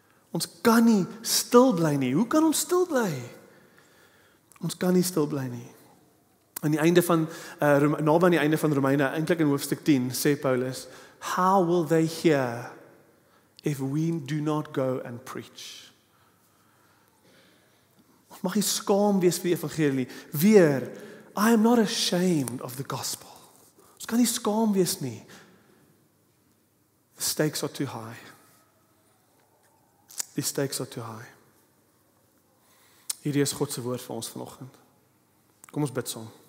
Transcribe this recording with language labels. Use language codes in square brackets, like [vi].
[af] Ons kan nie stil bly nie. Hoe kan ons stil bly? Ons kan nie stil bly nie. Aan die einde van naby aan die einde van Romeine, eintlik in hoofstuk 10, sê Paulus, how will they hear if we do not go and preach? Ons mag nie skaam wees vir die evangelie. [en] Weer, I am not ashamed of the gospel. [af] Ons kan nie skaam wees nie. [en] The stakes are too high. [af] Die [en] stakes are too high. [af] Hierdie is God se woord vir ons vanoggend. Kom ons bid saam.